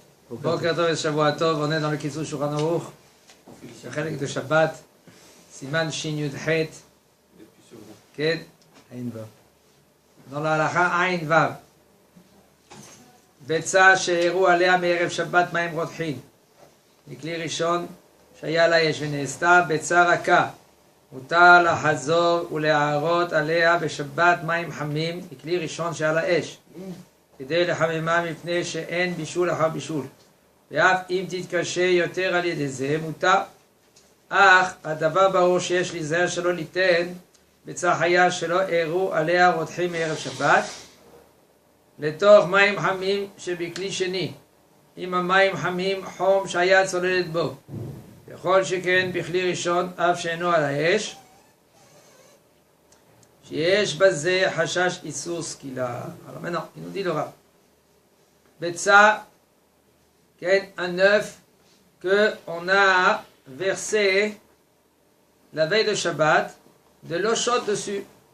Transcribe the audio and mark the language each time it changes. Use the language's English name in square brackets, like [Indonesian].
[French] Boker Tov et Shavua Tov, on est dans le Kitzur Shulchan Aruch, le Chelek de Shabbat, Siman Shin Yud Het, [Hebrew] כן? עין וו. [French] dans la halacha Ain Vav. [Hebrew] ביצה שהראו עליה מערב שבת מים רותחין. מכלי ראשון שהיה לה אש ונעשתה ביצה רכה. מותר לחזור ולהערות עליה בשבת מים חמים מכלי ראשון שהיה לה אש. כדי לחממה מפני שאין בישול אחר בישול. ואף אם תתקשה יותר על ידי זה מותר. אך הדבר ברור שיש להיזהר שלא ליתן ביצה חיה שלא הערו עליה רותחים מערב שבת לתוך מים חמים שבכלי שני, עם המים חמים חום שהיה צוללת בו, ככל שכן בכלי ראשון אף שאינו על האש, שיש בזה חשש איסור סקילה. [French] Alors maintenant, il nous dit le Rav, [Hebrew] ביצה, כן, [French] un œuf que on a versé la veille de Shabbat, de l'eau chaude dessus.